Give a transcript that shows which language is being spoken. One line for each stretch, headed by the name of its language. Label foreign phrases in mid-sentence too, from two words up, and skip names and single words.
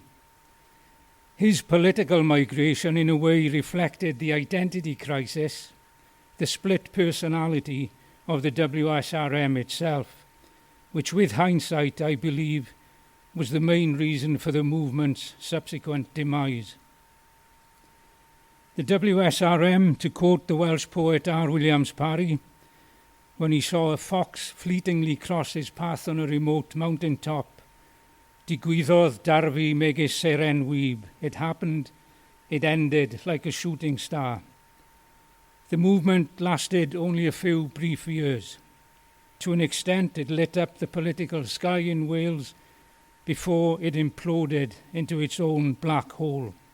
English: His political migration in a way reflected the identity crisis, the split personality of the WSRM itself, which with hindsight, I believe, was the main reason for the movement's subsequent demise. The WSRM, to quote the Welsh poet R. Williams Parry, when he saw a fox fleetingly cross his path on a remote mountain top,
Welsh: digwyddodd darfi megis seren wyb.
English: It happened, it ended like a shooting star. The movement lasted only a few brief years. To an extent, it lit up the political sky in Wales before it imploded into its own black hole.